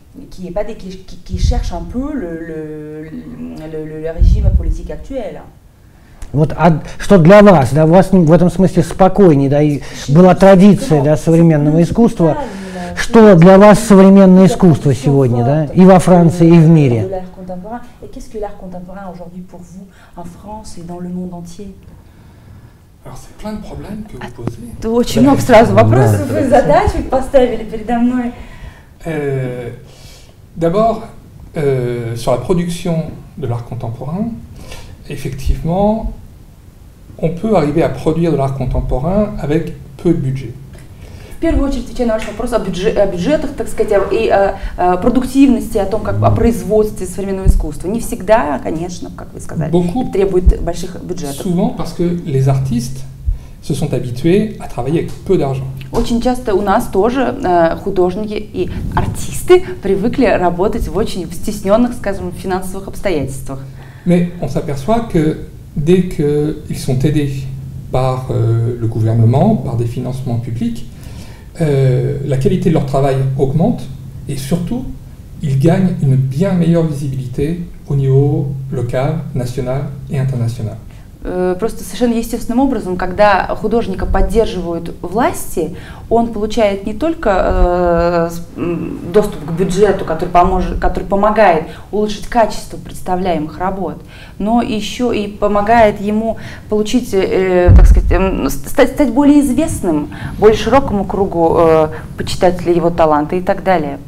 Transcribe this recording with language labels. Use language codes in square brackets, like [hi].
[fr] Qui cherchent un peu le régime politique actuel. [ru] Вот, а что для вас, да, у вас в этом смысле спокойнее, да, и была традиция, да, современного искусства, что для вас современное искусство сегодня, да, и во Франции, и в мире? [fr] Qu'est-ce que l'art contemporain aujourd'hui pour vous en France et dans le monde entier? Alors c'est plein de problèmes que vous posez. [ru] Очень много сразу вопросов и задач вы поставили передо мной. [fr] D'abord, sur la production de l'art contemporain, effectivement, on peut arriver à produire de l'art contemporain avec peu de budget. [ru] В первую очередь, отвечая на ваш вопрос о бюджетах, так сказать, и о продуктивности, о том, как о производстве современного искусства. Не всегда, конечно, как вы сказали, требует больших бюджетов. [fr] Souvent parce que les artistes se sont habitués à travailler avec peu d'argent. [ru] Очень часто у нас тоже художники и артисты привыкли работать в очень стесненных, скажем, финансовых обстоятельствах. [fr] Mais on s'aperçoit que dès qu'ils sont aidés par le gouvernement, par des financements publics, la qualité de leur travail augmente et surtout, ils gagnent une bien meilleure visibilité au niveau local, national et international. [ru] Просто совершенно естественным образом, когда художника поддерживают власти, он получает не только доступ к бюджету, который помогает улучшить качество представляемых работ, но еще и помогает ему получить, так сказать, стать более известным, более широкому кругу почитателей его таланта и так далее.